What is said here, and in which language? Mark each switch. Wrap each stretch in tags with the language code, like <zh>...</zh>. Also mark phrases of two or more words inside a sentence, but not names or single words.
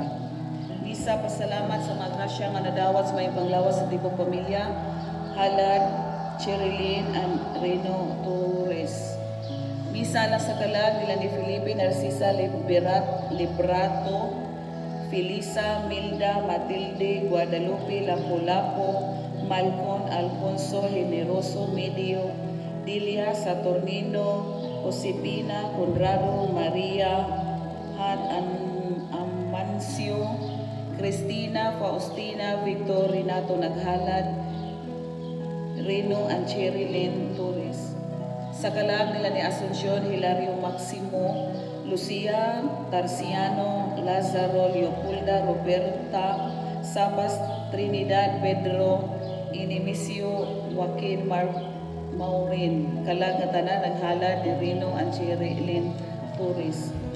<ceb>Misa pasalamat sa mga grasya nga nadawat sa may panglawas sa tipong pamilya, Halad Cherilyn and Reno Torres. Misa lang sa kalag nila ni Felipe Narcisa Librato, Felisa Milda Matilde Guadalupe Lapu-Lapu, Malcon Alfonso Generoso Medio, Dilia Saturnino, Josepina Conrado Maria Han Amancio, Cristina Faustina Victor Renato Naghalad, Reno and Cherilyn Torres. Sa kalag nila ni Asuncion Hilario Maximo, Lucia Tarciano, Lazaro Leopolda Roberta, Sabas Trinidad Pedro, Inimisio Joaquin Maurin, kalag nga tanan naghalad ni Reno and Cherilyn Torres.</ceb>